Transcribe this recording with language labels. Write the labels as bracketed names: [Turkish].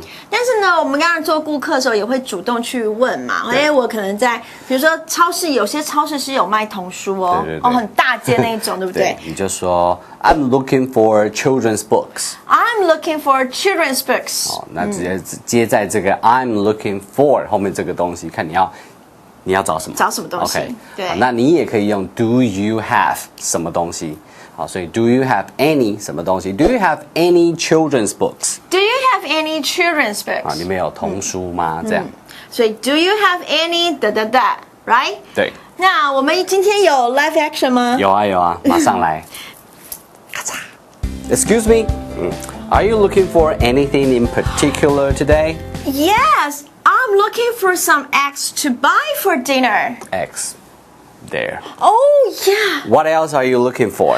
[Chinese] 但是呢，我们刚刚做顾客的时候也会主动去问嘛。我可能在，比如说超市，有些超市是有卖童书哦，很大间那种，对不对？你就说 [English] I'm looking for children's books。 I'm looking for children's books。 [Chinese] 好，那直接接在这个 I'm looking for 后面这个东西，看你要找什么？找什么东西 [English] ？OK， [Chinese] 对。那你也可以用 Do you have 什么东西？好，所以 [English] Do you have any [Chinese] 什么东西 [English] ？Do you have any children's books？ Do you have any children's books？ [Chinese] 啊，你们有童书吗？这样。所以 [English] Do you have any right？ [Chinese] 对。那我们今天有 live action 吗？有啊，马上来。咔嚓。 [English] Excuse me。 Are you looking for anything in particular today? Yes, I'm looking for some eggs to buy for dinner. Eggs. There. Oh, yeah. What else are you looking for?